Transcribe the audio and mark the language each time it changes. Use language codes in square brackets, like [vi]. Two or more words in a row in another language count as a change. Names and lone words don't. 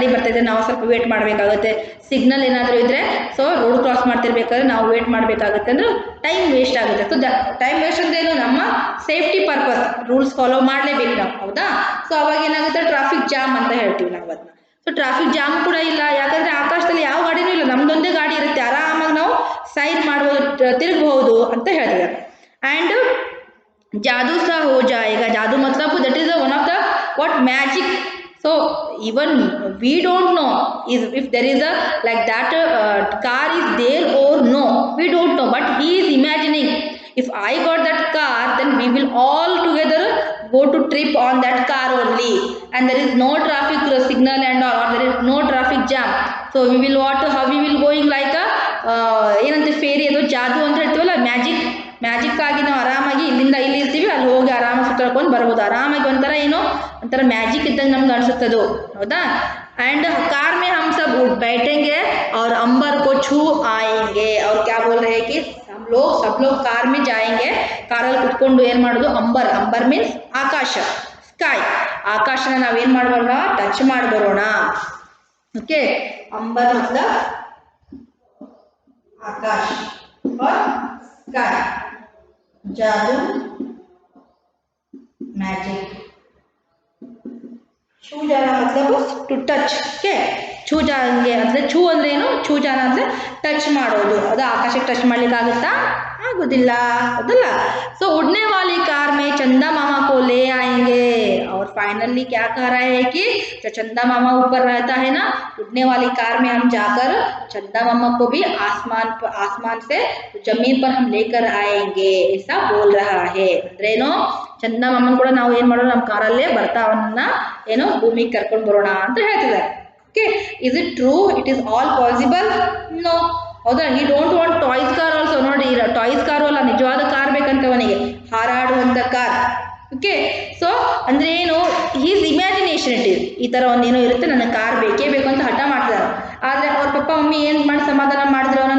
[kn] ಬರ್ತಾಯಿದ್ರೆ ನಾವು ಸ್ವಲ್ಪ ವೇಟ್ ಮಾಡಬೇಕಾಗುತ್ತೆ ಸಿಗ್ನಲ್ ಏನಾದರೂ ಇದ್ದರೆ [en] so road cross [kn] ಮಾಡ್ತಿರ್ಬೇಕಾದ್ರೆ ನಾವು ವೇಟ್ ಮಾಡಬೇಕಾಗುತ್ತೆ ಅಂದರೆ [en] time waste [kn] ಆಗುತ್ತೆ [en] so time waste [kn] ಅಂದ್ರೇನು ನಮ್ಮ [en] safety purpose rules follow [kn] ಮಾಡಲೇಬೇಕು ನಾವು ಹೌದಾ ಸೊ ಅವಾಗ ಏನಾಗುತ್ತೆ [en] traffic jam [kn] ಅಂತ ಹೇಳ್ತೀವಿ ನಾವು ಅದನ್ನ [en] so traffic jam [kn] ಕೂಡ ಇಲ್ಲ ಯಾಕಂದರೆ ಆಕಾಶದಲ್ಲಿ ಯಾವ ಗಾಡಿನೂ ಇಲ್ಲ ನಮ್ಮದೊಂದೇ ಗಾಡಿ ಇರುತ್ತೆ ಆರಾಮಾಗಿ ನಾವು ಸೈಡ್ ಮಾಡ್ಬೋದು ತಿರುಗಬಹುದು ಅಂತ ಹೇಳ್ತಿದ್ದಾರೆ ಆ್ಯಂಡ್ [hi] जादू सा हो जाएगा जादू मतलब [en] that is one of the what magic so even we don't know if there is a like that car is there or no we don't know but he is imagining if I got that car then we will all together go to trip on that car only and there is no traffic signal and all or there is no traffic jam so we will what how we will going like a [kn] ಏನಂತ ಫೇರಿ ಅದು ಜಾದು ಅಂತ ಹೇಳ್ತೀವಲ್ಲ ಮ್ಯಾಜಿಕ್ ಆಗಿ ನಾವು ಆರಾಮಾಗಿ ಇಲ್ಲಿಂದ ಇಲ್ಲಿ ಇರ್ತೀವಿ ಅಲ್ಲಿ ಹೋಗಿ ಆರಾಮಾಗಿ ಸುತ್ತಾಡ್ಕೊಂಡು ಬರ್ಬೋದು ಆರಾಮಾಗಿ ಒಂಥರ ಏನೋ ಒಂಥರ ಮ್ಯಾಜಿಕ್ ಇದ್ದಂಗೆ ನಮ್ಗೆ ಅನಿಸುತ್ತದು ಹೌದಾ [hi] एंड कार में हम सब बैठेंगे और अंबर को छू आएंगे और क्या बोल रहे हैं कि सब लोग कार में जाएंगे [kn] ಕಾರಲ್ಲಿ ಕುತ್ಕೊಂಡು ಏನು ಮಾಡೋದು ಅಂಬರ್ ಮೀನ್ಸ್ ಆಕಾಶ ಸ್ಕೈ ಆಕಾಶನ ನಾವೇನು ಮಾಡಬರೋಣ ಟಚ್ ಮಾಡಬರೋಣ ಓಕೆ ಅಂಬರ್ [hi] मतलब आकाश और स्काई जादू मैजिक छू जाना मतलब [en] to touch [hi] के छू जाएंगे ಅಂದರೆ छू [kn] ಅಂದ್ರೆ ಏನು [hi] छू जाना [kn] ಅಂದರೆ ಟಚ್ ಮಾಡೋದು ಅದು ಆಕಾಶಕ್ಕೆ ಟಚ್ ಮಾಡ್ಲಿಕ್ಕೆ ಆಗುತ್ತಾ ಆಗೋದಿಲ್ಲ ಹೌದಲ್ಲ ಸೊ [hi] उड़ने वाली कार में चंदा मामा को ले आएंगे और फाइनली क्या कह रहा है कि जो चंदा मामा ऊपर रहता है ना उड़ने वाली कार में हम जाकर चंदा मामा को भी आसमान से जमीन पर हम लेकर आएंगे ऐसा बोल रहा है [kn] ಅಂದ್ರೇನು ಚಂದ ಮಾಮನ್ ಕೂಡ ನಾವು ಏನು ಮಾಡೋಣ ನಮ್ಮ ಕಾರಲ್ಲೇ ಬರ್ತಾ ಅವನನ್ನ ಏನೋ ಭೂಮಿಗೆ ಕರ್ಕೊಂಡು ಬರೋಣ ಅಂತ ಹೇಳ್ತಿದ್ದಾರೆ [en] Okay is it true it is all possible no [kn] ಹೌದಾ [en] I don't want toys car also [kn] ನೋಡಿ ಟಾಯ್ಸ್ ಕಾರು ಅಲ್ಲ ನಿಜವಾದ ಕಾರ್ ಬೇಕಂತವನಿಗೆ ಹಾರಾಡುವಂಥ ಕಾರ್ [en] okay so [kn] ಅಂದರೆ ಏನು [en] his imagination it is [kn] ಈ ಥರ ಒಂದೇನೋ ಇರುತ್ತೆ ನನಗೆ ಕಾರ್ ಬೇಕೇ ಬೇಕು ಅಂತ ಹಠ ಮಾಡ್ತಿದ್ದಾರೆ ಆದರೆ ಅವ್ರ ಪಪ್ಪ ಮಮ್ಮಿ ಏನು ಮಾಡಿ ಸಮಾಧಾನ ಮಾಡಿದ್ರು ಅವನನ್ನ.